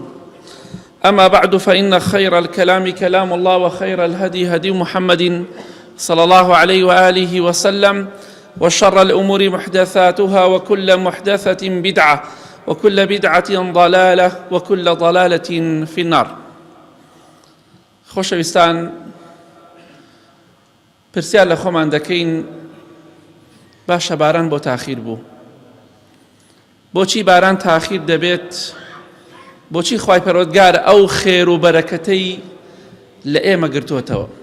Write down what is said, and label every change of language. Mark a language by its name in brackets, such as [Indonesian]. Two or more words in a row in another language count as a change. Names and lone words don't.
[Arabic] أما بعد، فإن خير الكلام كلام الله، وخير الهدي هدي محمد صلى الله عليه وآله وسلم، وشر الأمور محدثاتها، وكل محدثة بدعة، وكل بدعة ضلالة، وكل ضلالة في النار. [Central Kurdish] خۆشەویستان، پرسیار لە خۆمان دەکەین باشە باران بۆ تاخیر بوو؟ بۆچی باران تاخیر دەبێت؟ بۆچی خوای پەروەردگار ئەو خێر و بەرەکەتەی لە ئێمە گرتووەتەوە؟